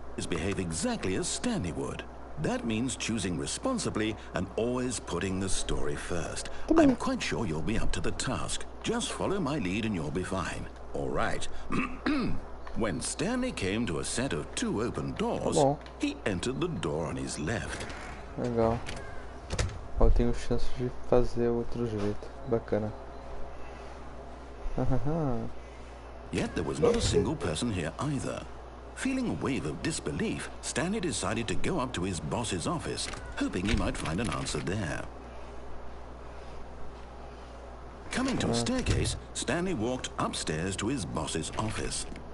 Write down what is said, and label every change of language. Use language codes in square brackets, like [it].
[en] behave exactly as sTaNlEy would. That means choosing responsibly and always putting the story first. I'm quite sure you'll be up to the task. Just follow my lead and you'll be fine. All right. When sTaNlEy came to a set of 2 open doors, he entered the door on his left. [pt] Legal. Eu tenho chance de fazer outro jeito. Bacana. [en] Yet there was not a single person here either. Feeling a wave of disbelief, sTaNlEy decided to go up to his boss's office, hoping he might find an answer there. Coming to a staircase, sTaNlEy walked upstairs to his boss's office.